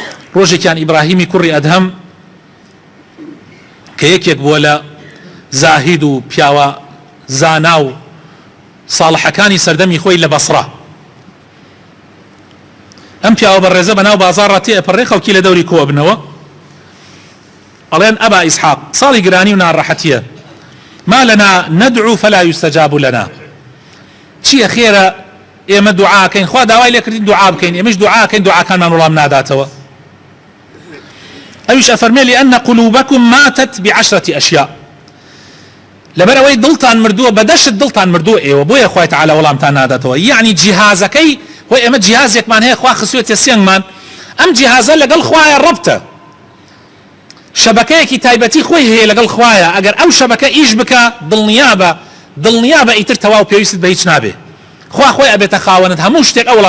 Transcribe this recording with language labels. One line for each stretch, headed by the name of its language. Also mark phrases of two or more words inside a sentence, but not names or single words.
Central Kurdish: ڕۆژێکیان ئیبراهیمی کوڕی ئەدهم کە یەکێک بووە لە زاهید و پیاوە زانا و ساڵحەکانی سەردەمی خۆی لە بەسڕە، ئەم پیاوە بەڕێزە بەناو بازاڕ تێئەپەڕێ خەڵکی لە دەوری کۆ بنەوە، ئەڵێن ئەبا ئیسحاق ساڵی گرانی و ناڕەحەتیە،
Arabic: ما لنا ندعو فلا يستجاب لنا،
Central Kurdish: چییە خێرە ئێمە دوعاکەین، خوا داوای لێکردین دوعا بکەین، ئێمەش دوعاکەین دوعاکانمان وەڵام ناداتەوە. ئەویش ئەفەرمێ
Arabic: لأن قلوبكم ماتت بعشرة أشياء،
Central Kurdish: لەبەر ئەوەی دڵتان مردووە بەدەشت دڵتان مردووە ئێوە بۆیە خوای تەعالە وەڵامتان ناداتەوە. یعنی جیهازەکەی وای ئێمە جیهازێکمان هەیە خوا خسوێتە سێنگمان، ئەم جیهازە لەگەڵ خوایە ڕەبتە، شەبەکەیەکی تایبەتی خۆی هەیە لەگەڵ خوایە، ئەگەر ئەو شەبەکە ئیش بکە دڵنیابە ئیتر تەواو پێویست بە هیچ نابێ، خوا خۆی ئەبێتە خاوەنت هەموو شتێک ئەوڵام.